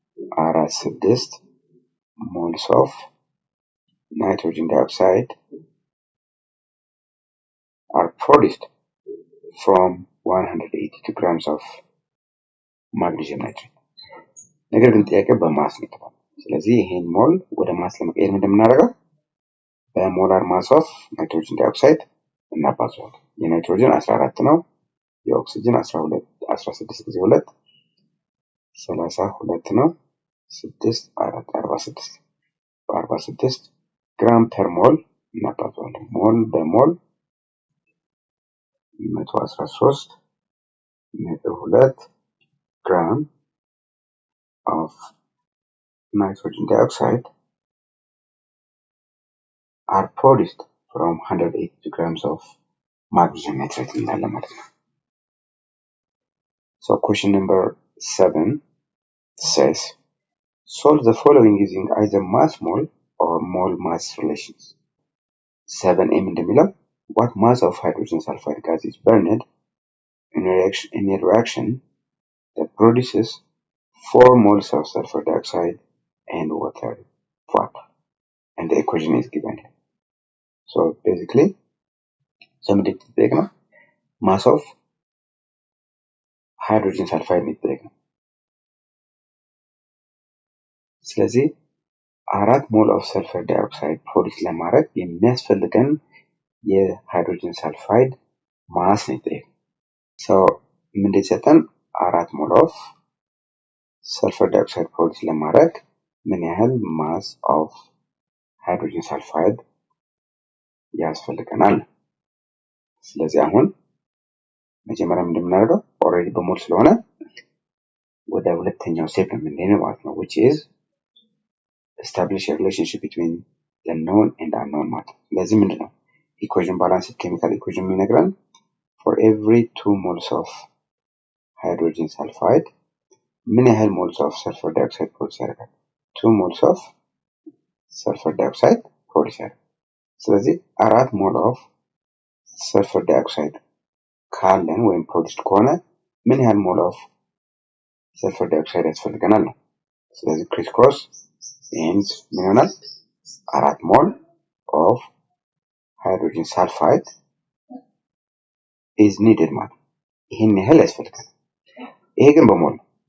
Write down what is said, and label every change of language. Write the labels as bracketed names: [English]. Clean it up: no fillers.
[English] 2.46 moles of nitrogen dioxide are produced from 182 grams of magnesium nitrate. [Amharic] ነገር ግን ጥያቄው በማስ ነው የተባለው። ስለዚህ ይሄን ሞል ወደ ማስ ለመቀየር እንደምናደርገው በሞላር ማስ ኦፍ ናይትሮጅን ዳይኦክሳይድ እናባዛዋለን። የናይትሮጅን 14 ነው፣ የኦክሲጅን 16 ጊዜ 2 32 ነው። 6 4 46 በ46 ግራም ፐር ሞል እናባዛዋለን። ሞል በሞል 113.2 [English] gram of nitrogen dioxide are produced from 182 grams of magnesium nitrate [Amharic] እንላለን ማለት ነው። [English] So question number 7 says solve the following using either mass mole or mole mass relations. 7a [Amharic] እንደሚለው [English] what mass of hydrogen sulfide gas is burned in a reaction that produces 4 moles of sulfur dioxide and water. And the equation is given here. So basically, somebody take mass of hydrogen sulfide [Amharic] የሚጠየቅ ነው። ስለዚህ 4 ሞል ኦፍ ሰልፈር ዳይኦክሳይድ ፕሮዲስ ለማድረግ የሚያስፈልገን የሃይድሮጅን ሰልፋይድ ማስ ነው የሚጠየቅ። ሰው ምንድን ሰጠን? 4 ሞል ኦፍ ሰልፈር ዳይኦክሳይድ ፕሮዲስ ለማድረግ ምን ያህል ማስ ኦፍ ሃይድሮጅን ሰልፋይድ ያስፈልገናል? ስለዚህ አሁን መጀመሪያ እንደምናደርገው ኦልሬዲ በሞል ስለሆነ ወደ ሁለተኛው ስቴፕ የምንሄደው ማለት ነው, [English] which is establish a relationship between the known and unknown [Amharic] ማለት ነው. ስለዚህ ምንድነው ኢኩዌሽን ባላንስ ኬሚካል ኢኩዌሽን የሚነግረን [English] for every 2 moles of hydrogen sulfide [Amharic] ምን ያህል [English] moles of sulfur dioxide [Amharic] ፕሮዲስ ያደርጋል? [English] 2 moles of sulfur dioxide ፕሮዲስ [Amharic] ያደርጋል. ስለዚህ 4 ሞል ኦፍ sulfur dioxide ካለን ወይም ፕሮዲስድ ከሆነ ምን ያህል ሞል ኦፍ ሰልፈር ዳይኦክሳይድ ያስፈልገናል ነው። ስለዚህ ክሪስ ክሮስ ኤንድ ምን ይሆናል? 4 ሞል ኦፍ ሃይድሮጅን ሳልፋይድ ኢዝ ኒድድ ማለት ነው። ይህን ያህል ያስፈልገናል። ይሄ ግን በሞል ነው።